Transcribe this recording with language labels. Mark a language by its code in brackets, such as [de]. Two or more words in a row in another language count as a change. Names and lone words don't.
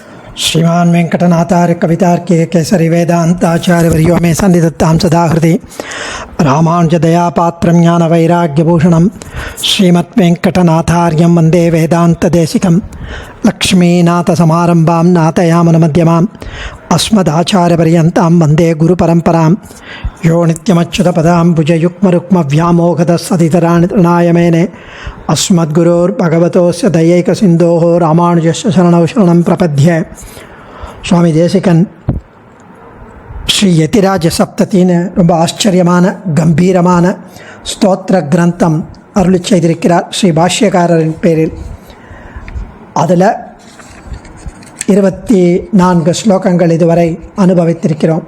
[sa] श्रीमान वेंकटनाथार्य कवितार्के केसरी वेदांताचार्यवर्यो मे सन्निधत्तां सदा हृदि रामानुजदयापात्रं ज्ञानवैराग्यभूषणं श्रीमद्वेंकटनाथार्यं वन्दे वेदान्तदेशिकं लक्ष्मीनाथसमारम्भां नाथयामनमध्यमाम् अस्मदाचार्यपर्यन्तां वन्दे गुरुपरम्परां यो नित्यमच्युतपदाम्बुजयुग्मरुक्मव्यामोहतस्सदितराणि तृणायमेने अस्मद्गुरोर्भगवतोस्य दयैकसिन्धोः रामानुजस्य शरणौ शरणं प्रपद्ये. [ta] சுவாமி தேசிகன் ஸ்ரீ யதிராஜ சப்தத்தின்னு ரொம்ப ஆச்சரியமான கம்பீரமான ஸ்தோத்திர கிரந்தம் அருளி செய்திருக்கிறார் ஸ்ரீ பாஷ்யக்காரரின் பேரில். அதில் 24 ஸ்லோகங்கள் இதுவரை அனுபவித்திருக்கிறோம்.